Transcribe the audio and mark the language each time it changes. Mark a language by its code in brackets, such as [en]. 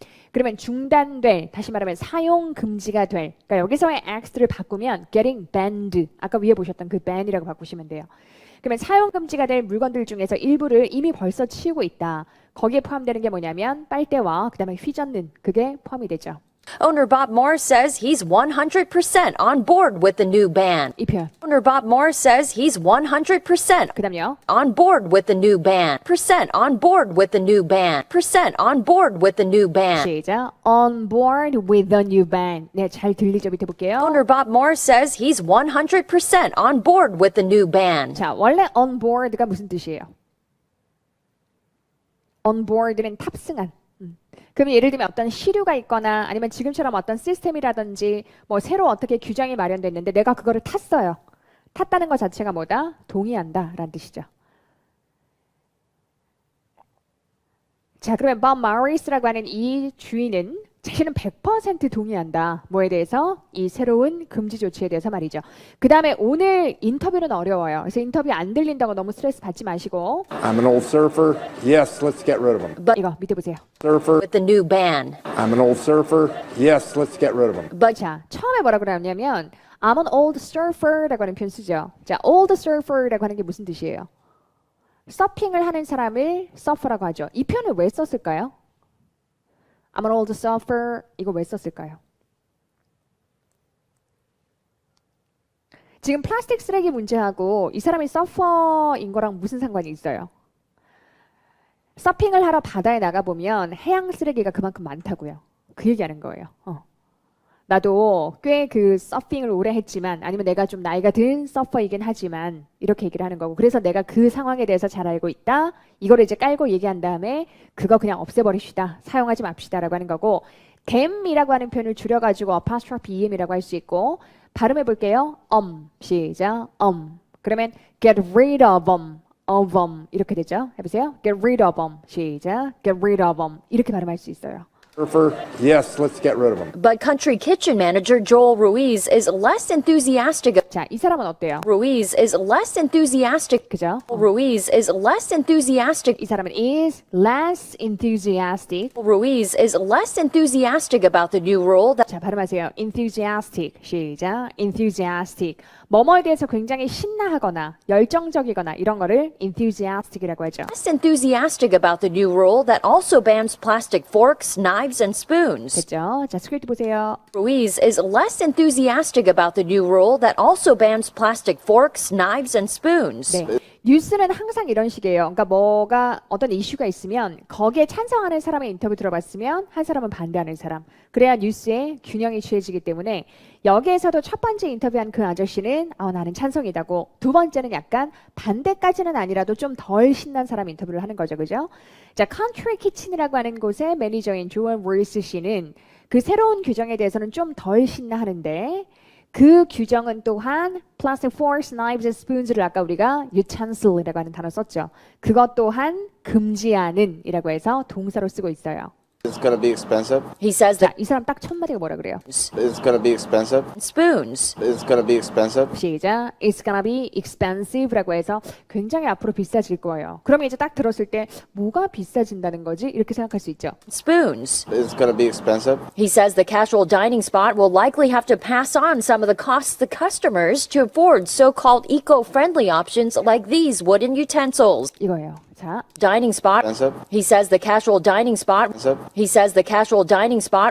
[ko] 그러면 중단될, 다시 말하면 사용 금지가 될. 그러니까 여기서의 X를 바꾸면 [en] getting banned. [ko] 아까 위에 보셨던 그 ban이라고 바꾸시면 돼요. 그러면 사용 금지가 될 물건들 중에서 일부를 이미 벌써 치우고 있다. 거기에 포함되는 게 뭐냐면 빨대와 그다음에 휘젓는 그게 포함이 되죠. [en] Owner Bob Moore says he's 100% on board with the new ban. [ko] 이 표현. [en] Owner Bob Moore says he's 100% [ko] 그다음요. [en] on board with the new ban. Percent on board with the new ban. Percent on board with the new ban. [ko] 시작. [en] On board with the new ban. [ko] 네, 잘 들리죠? 밑에 볼게요. [en] Owner Bob Moore says he's 100% on board with the new ban. [ko] 자, 원래 on board가 무슨 뜻이에요? on board는 탑승한. 그럼 예를 들면 어떤 시류가 있거나 아니면 지금처럼 어떤 시스템이라든지 뭐 새로 어떻게 규정이 마련됐는데 내가 그거를 탔어요. 탔다는 것 자체가 뭐다? 동의한다 라는 뜻이죠. 자, 그러면 Bob Morris라고 하는 이 주인은 자신은 100% 동의한다. 뭐에 대해서? 이 새로운 금지 조치에 대해서 말이죠. 그 다음에 오늘 인터뷰는 어려워요. 그래서 인터뷰 안 들린다고 너무 스트레스 받지 마시고 [en] I'm an old surfer. Yes, let's get rid of him. [ko] 이거 밑에 보세요. [en] Surfer. with the new ban. I'm an old surfer. Yes, let's get rid of him. But [ko] 자, 처음에 뭐라고 그러냐면 [en] I'm an old surfer [ko] 라고 하는 표현 쓰죠. 자, old surfer라고 하는 게 무슨 뜻이에요? 서핑을 하는 사람을 surfer라고 하죠. 이 표현을 왜 썼을까요? [en] I'm an old surfer [ko] 이거 왜 썼을까요? 지금 플라스틱 쓰레기 문제하고 이 사람이 서퍼인 거랑 무슨 상관이 있어요? 서핑을 하러 바다에 나가보면 해양 쓰레기가 그만큼 많다고요. 그 얘기하는 거예요. 나도 꽤 그 서핑을 오래 했지만 아니면 내가 좀 나이가 든 서퍼이긴 하지만 이렇게 얘기를 하는 거고 그래서 내가 그 상황에 대해서 잘 알고 있다. 이거를 이제 깔고 얘기한 다음에 그거 그냥 없애버립시다. 사용하지 맙시다라고 하는 거고 them이라고 하는 표현을 줄여가지고 apostrophe em이라고 할 수 있고 발음해 볼게요. 시작. 그러면 [en] get rid of them [ko] 이렇게 되죠. 해보세요. [en] get rid of them [ko] 시작. [en] get rid of them [ko] 이렇게 발음할 수 있어요. [en] Surfer. Yes, let's get rid of him. But Country Kitchen manager Joel Ruiz is less enthusiastic. [ko] 자, 이 사람은 어때요? [en] Ruiz is less enthusiastic. [ko] 그죠? [en] Ruiz is less enthusiastic. [ko] 이 사람은 [en] is less enthusiastic. Ruiz is less enthusiastic about the new rule that [ko] 자, 발음하세요. enthusiastic. 시작. enthusiastic. 뭐뭐에 대해서 굉장히 신나하거나 열정적이거나 이런 거를 enthusiastic이라고 하죠. [en] less enthusiastic about the new rule that also bans plastic forks, knives, and spoons. [ko] 됐죠? 자, 스크립트 보세요. [en] Ruiz is less enthusiastic about the new rule that also bans plastic forks, knives, and spoons. [ko] 네. 뉴스는 항상 이런 식이에요. 그러니까 뭐가 어떤 이슈가 있으면 거기에 찬성하는 사람의 인터뷰 들어봤으면 한 사람은 반대하는 사람. 그래야 뉴스에 균형이 취해지기 때문에 여기에서도 첫 번째 인터뷰한 그 아저씨는 나는 찬성이다고 두 번째는 약간 반대까지는 아니라도 좀 덜 신난 사람 인터뷰를 하는 거죠. 그죠? 자, 컨트리 키친이라고 하는 곳의 매니저인 조엘 루이스 씨는 그 새로운 규정에 대해서는 좀 덜 신나하는데 그 규정은 또한 [en] plastic forks, knives, and spoons [ko] 를 아까 우리가 utensil이라고 하는 단어 썼죠. 그것 또한 금지하는 이라고 해서 동사로 쓰고 있어요. [en] It's gonna be expensive. He says [ko] 자, [en] that [ko] 이 사람 딱 첫 마디가 뭐라 그래요? [en] It's gonna be expensive. spoons. It's gonna be expensive. [ko] 시작. [en] It's gonna be expensive [ko] 라고 해서 굉장히 앞으로 비싸질 거예요. 그러면 이제 딱 들었을 때 뭐가 비싸진다는 거지? 이렇게 생각할 수 있죠. [en] Spoons. It's gonna be expensive. He says the casual dining spot will likely have to pass on some of the costs to customers to afford so-called eco-friendly options like these wooden utensils. [ko] 이거예요. 자, [en] Dining spot. Expensive. He says the casual dining spot. Expensive. He says the casual dining spot.